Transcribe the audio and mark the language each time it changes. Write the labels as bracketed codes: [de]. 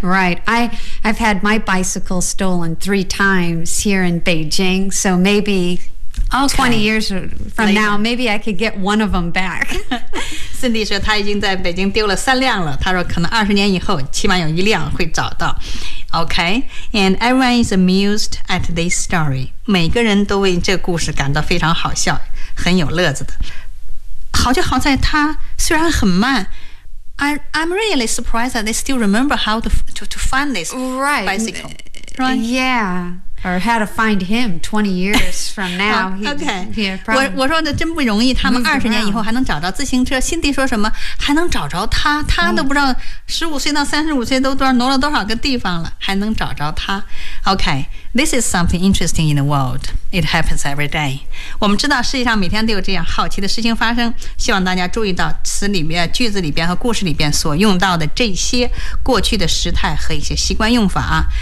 [en] Right. I've had my bicycle stolen 3 times here in Beijing. So maybe. Okay. 20 years from now, maybe I could get one of them back. [zh] Cindy 说她已经在北京丢了3辆了。她说可能20年以后，起码有一辆会找到。 [en] Okay, and everyone is amused at this story. [zh] 每个人都为这故事感到非常好笑，很有乐子的。好就好在她虽然很慢。 [en] I'm really surprised that they still remember how to find this right. bicycle. Right? Yeah. Or how to find him 20 years from now. Okay. [zh] 我说的真不容易，他们二十年以后还能找着自行车。辛迪说什么？还能找着他？他都不知道15岁到35岁都挪了多少个地方了，还能找着他 ？ [en] Okay, this is something interesting in the world. It happens every day. [zh] 我们知道世界上每天都有这样好奇的事情发生。希望大家注意到词里面、句子里边和故事里边所用到的这些过去的时态和一些习惯用法啊。